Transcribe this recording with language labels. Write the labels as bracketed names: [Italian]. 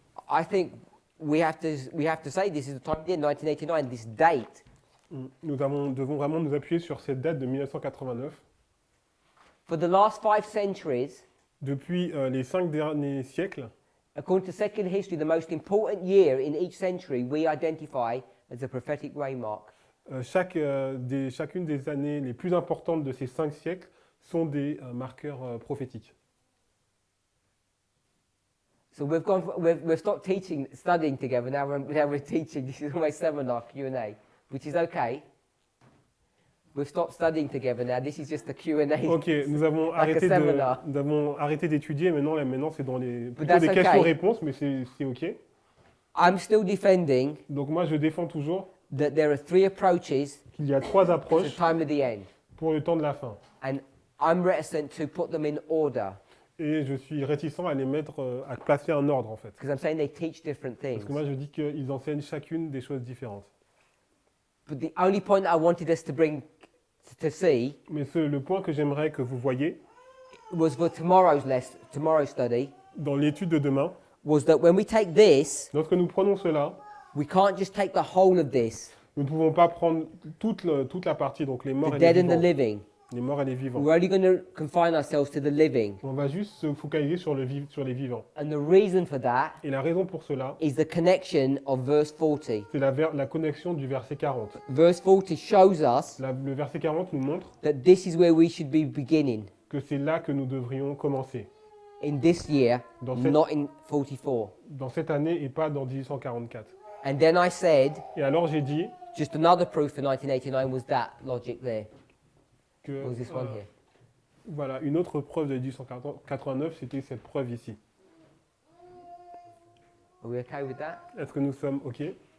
[English] I think we have to say this is the time of the end, 1989, this date. [French] Nous devons vraiment nous appuyer sur cette date de 1989. [English] For the last 5 centuries, [French] Depuis les 5 derniers siècles, [English] according to secular history, the most important year in each century we identify as a prophetic waymark. [French] chacune des années les plus importantes de ces 5 siècles sont des marqueurs prophétiques. [English] So we've stopped studying together. Now we're teaching. This is almost seminar Q&A, which is okay. We've stopped studying together now. This is just a Q&A. [French] Ok, nous avons arrêté d'étudier. Maintenant c'est dans plutôt [English] that's [French] des [English] okay. [French] questions-réponses, mais c'est ok. [English] I'm still defending [French] Donc moi, je défends toujours [English] that there are 3 approaches [French] qu'il y a 3 [English] to the [French] approches [English] time of the end, [French] pour le temps de la fin. [English] and I'm reticent to put them in order [French] Et je suis réticent à les mettre, à placer un ordre en fait. [English] because I'm saying they teach different [French] Parce [English] things. [French] que moi, je dis qu'ils enseignent chacune des choses différentes. [English] But the only point I wanted us to bring to see [French] Mais le point que j'aimerais que vous voyez [English] was for tomorrow's study [French] dans l'étude de demain, [English] was that when we take this, [French] lorsque nous prenons cela, [English] we can't just take the whole of this, [French] nous ne pouvons pas prendre toute la partie, donc les morts [English] the [French] et les [English] dead and the [French] vivants. [English] living. [French] Les morts et les vivants. [English] We're only going to confine ourselves to the living. [French] On va juste se focaliser sur les vivants. [English] And the reason for that [French] Et la raison pour cela, [English] is the connection of verse 40. [French] c'est la connexion du verset 40. [English] Verse 40 shows us [French] Le verset 40 nous montre [English] that this is where we should be beginning [French] que c'est là que nous devrions commencer. [English] in this year, [French] Dans cette, [English] not in 44. [French] dans cette année et pas dans 1844. [English] And then I said, [French] Et alors j'ai dit [English] just another proof for 1989 was that logic there. [French] que [English] Was this one here? [French] voilà, une autre preuve de 1889, c'était cette preuve ici. [English] Are we okay with that? [French] Est-ce que nous sommes OK?